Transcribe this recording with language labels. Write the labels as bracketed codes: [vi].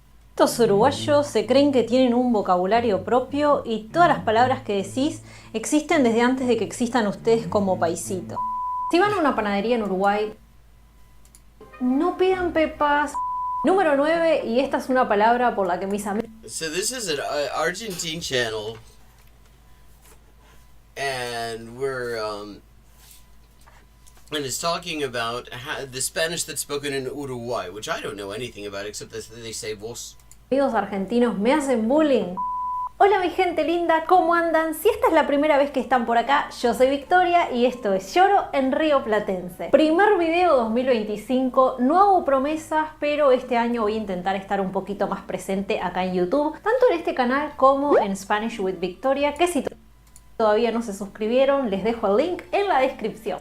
[es] Estos uruguayos se creen que tienen un vocabulario propio y todas las palabras que decís existen desde antes de que existan ustedes como paisito. Si van a una panadería en Uruguay, no pidan pepas. Número 9, y esta es una palabra por la que mis amigos... [en] So this is an Argentine channel, and we're and it's talking about the Spanish that's spoken in Uruguay, which I don't know anything about except that they say vos. [es] Amigos argentinos me hacen bullying. Hola mi gente linda, ¿cómo andan? Si esta es la primera vez que están por acá, yo soy Victoria y esto es Lloro en Río Platense. Primer video 2025, no hago promesas, pero este año voy a intentar estar un poquito más presente acá en YouTube, tanto en este canal como en Spanish with Victoria, que si todavía no se suscribieron, les dejo el link en la descripción.